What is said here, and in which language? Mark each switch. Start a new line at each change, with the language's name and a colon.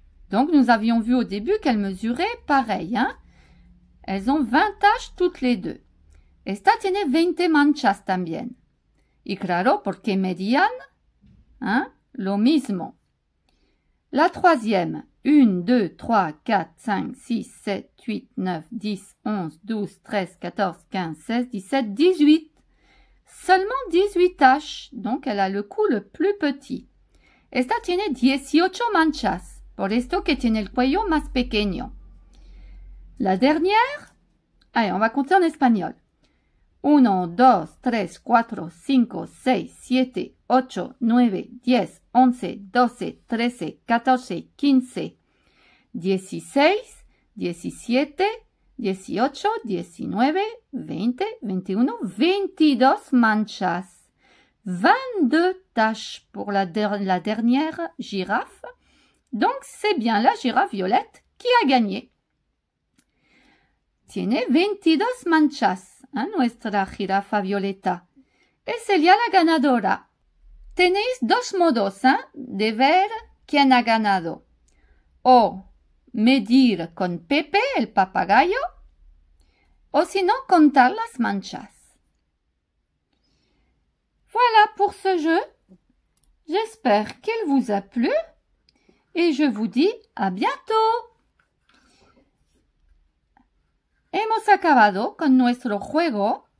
French: Donc, nous avions vu au début qu'elles mesuraient pareil. Hein? Elles ont 20 taches toutes les deux.
Spanish: Esta tiene 20 manchas también. Y claro, porque medían, hein, lo mismo.
French: La troisième, 1, 2, 3, 4, 5, 6, 7, 8, 9, 10, 11, 12, 13, 14, 15, 16, 17, 18. Seulement 18 taches, donc elle a le cou le plus petit.
Spanish: Esta tiene 18 manchas, por esto que tiene el cuello más pequeño.
French: La dernière, allez, on va compter en espagnol.
Spanish: 1, 2, 3, 4, 5, 6, 7, 8, 9, 10, 11, 12, 13, 14, 15, 16, 17, 18, 19, 20, 21, 22 manchas.
French: 22 taches pour la dernière girafe. Donc, c'est bien la girafe Violette qui a gagné.
Spanish: Tiene 22 manchas. Nuestra jirafa Violeta. Es ella la ganadora. Tenéis dos modos de ver quién ha ganado. O medir con Pepe, el papagayo, o si no, contar las manchas.
French: Voilà pour ce jeu. J'espère qu'il vous a plu et je vous dis à bientôt.
Spanish: Hemos acabado con nuestro juego.